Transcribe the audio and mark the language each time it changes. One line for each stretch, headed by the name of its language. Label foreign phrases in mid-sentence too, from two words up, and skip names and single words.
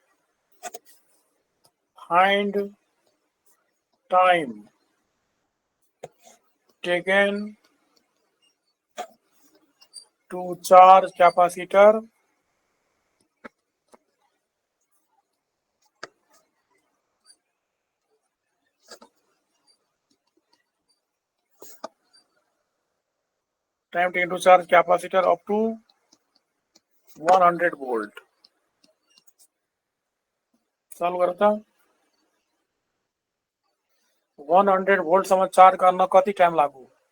English: Find time taken to charge capacitor up to 100 volt.
Nepali: सॉल्व करता 100 वोल्ट सम्म चार्ज गर्न कति टाइम लाग्यो?